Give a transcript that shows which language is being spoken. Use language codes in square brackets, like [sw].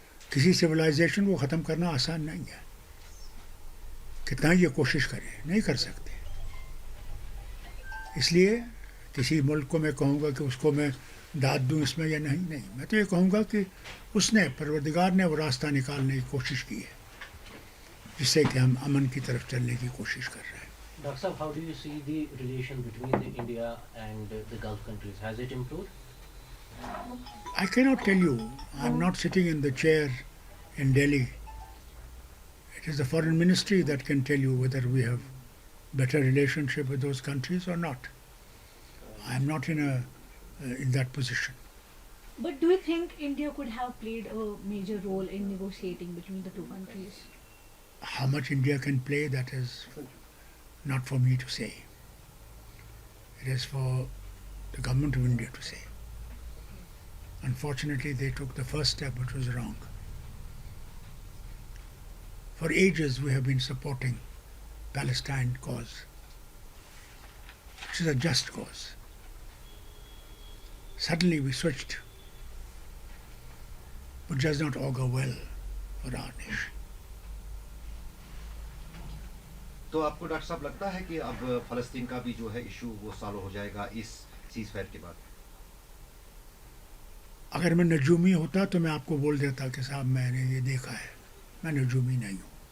[ur] کسی سویلائزیشن کو ختم کرنا آسان نہیں ہے، کتنا یہ کوشش کریں نہیں کر سکتے. اس لیے کسی ملک کو میں کہوں گا کہ اس کو میں داد دوں اس میں یا نہیں، میں تو یہ کہوں گا کہ اس نے، پروردگار نے وہ راستہ نکالنے کی کوشش کی ہے جس سے کہ ہم امن کی طرف چلنے کی کوشش کر رہے ہیں. [en] Dr. Saab, how do you see the relation between the India and the Gulf countries? Has it improved? I cannot tell you. I'm not sitting in the chair in Delhi. It is the foreign ministry that can tell you whether we have better relationship with those countries or not. I'm not in that position. But do you think India could have played a major role in negotiating between the two countries? How much India can play, that is not for me to say. It is for the government of India to say. Unfortunately, they took the first step, which was wrong. For ages, we have been supporting Palestine cause, which is a just cause. Suddenly we switched, which does not augur well for our nation. [ur] تو آپ کو doctor صاحب لگتا ہے کہ اب فلسطین کا بھی جو ہے ایشو وہ سالو ہو جائے گا اس سیز فائر کے بعد؟ اگر میں نجومی ہوتا تو میں آپ کو بول دیتا کہ صاحب میں نے یہ دیکھا ہے. میں نجومی نہیں ہوں.